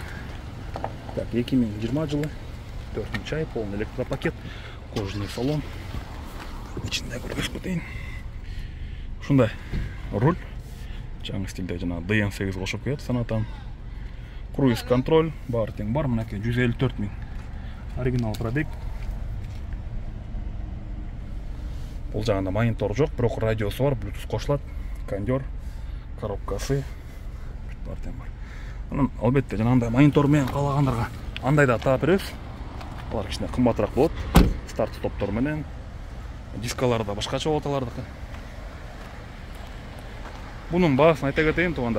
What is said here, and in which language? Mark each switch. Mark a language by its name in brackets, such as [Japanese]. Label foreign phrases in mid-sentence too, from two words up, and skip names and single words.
[Kyrgyz] Так, 2020 жылы 4-нчы ай, [Russian] полный электропакет, кожаный салон. [Kyrgyz] Ичинде көргөзүп кетейин. Ушундай руль, жаңы стилде жана DN8 кошуп келет санатан. Круиз-контроль, бар тең бар, мынакей 154 000. Оригинал пробег. Бұл жағында монитор жоқ, бирок радиосы бар, Bluetooth кошулат, кондер, коробкасы бар тең бар. Анан албетте жанагындай монитор менен каалагандарга андай да таап беребиз. Алар кичине кымбатыраак болот. Старт-стоптор менен. Дискалары да башкача болот алардыкы. Бунун баасын айта кетейин, туугандар.